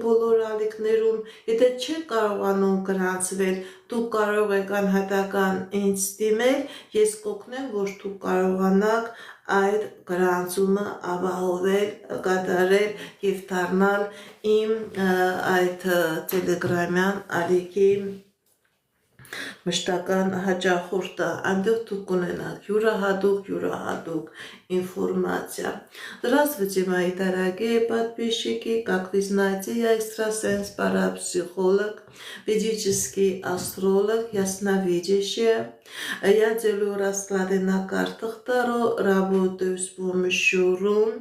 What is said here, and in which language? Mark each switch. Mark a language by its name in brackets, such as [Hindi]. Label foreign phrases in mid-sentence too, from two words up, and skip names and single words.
[Armenian] բոլոր ալիքներում, եթե չեք կարողանում գրանցվել, դուք կարող եք անհատական ինձ դիմել, ես կօգնեմ, որ դուք կարողանաք այդ գրանցումը ապահովել, կատարել եւ դառնալ իմ այդ Telegram-յան ալիքի մշտական հաճախորդը, այնտեղ դուք կունենաք յուրահատուկ информация. [Russian] Здравствуйте, мои дорогие подписчики. Как вы знаете, я экстрасенс, парапсихолог, ведический астролог, ясновидящая. Я делаю расклады на картах Таро, работаю с помощью рун.